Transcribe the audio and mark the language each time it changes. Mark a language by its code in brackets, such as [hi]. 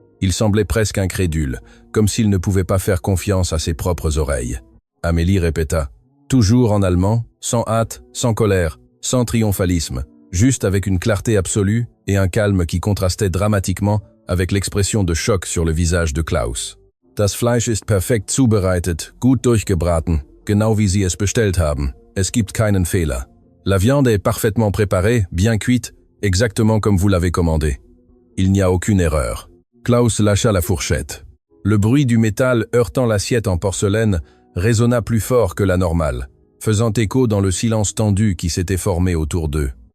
[fr] Il semblait presque incrédule, comme s'il ne pouvait pas faire confiance à ses propres oreilles. Amélie répéta, toujours en allemand, sans hâte, sans colère, sans triomphalisme, juste avec une clarté absolue et un calme qui contrastait dramatiquement avec l'expression de choc sur le visage de Klaus. [de] Das Fleisch ist perfekt zubereitet, gut durchgebraten, genau wie Sie es bestellt haben. Es gibt keinen Fehler. [fr] La viande est parfaitement préparée, bien cuite, exactement comme vous l'avez commandé. Il n'y a aucune erreur. Klaus lâcha la fourchette. Le bruit du métal heurtant l'assiette en porcelaine résonna plus fort que la normale, faisant écho dans le silence tendu qui s'était formé autour d'eux.